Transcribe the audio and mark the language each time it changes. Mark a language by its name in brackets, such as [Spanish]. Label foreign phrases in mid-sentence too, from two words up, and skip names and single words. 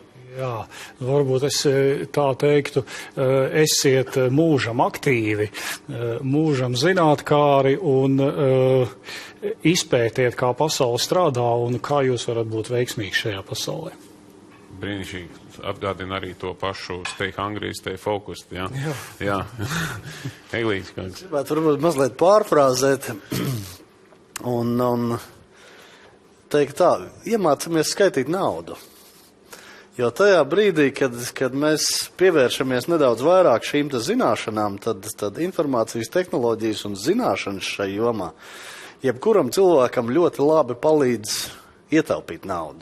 [Latvian] Jā, varbūt es tā teiktu, esiet mūžam aktīvi, mūžam zinātkāri un izpētiet, kā pasaule strādā un kā jūs varat būt veiksmīgi šajā pasaulē. Brīnišķīgi. Atgādina arī to pašu [English] stay hungry, stay focused, [Latvian] jā? Jā. Eglītis, kāds? Gribētu varbūt mazliet pārfrāzēt un teikt tā, iemācamies skaitīt naudu. Jo tajā brīdī, kad mēs pievēršamies nedaudz vairāk šīm zināšanām, tad informācijas tehnoloģijas un zināšanas šai jomā jebkuram cilvēkam ļoti labi palīdz ietaupīt naudu.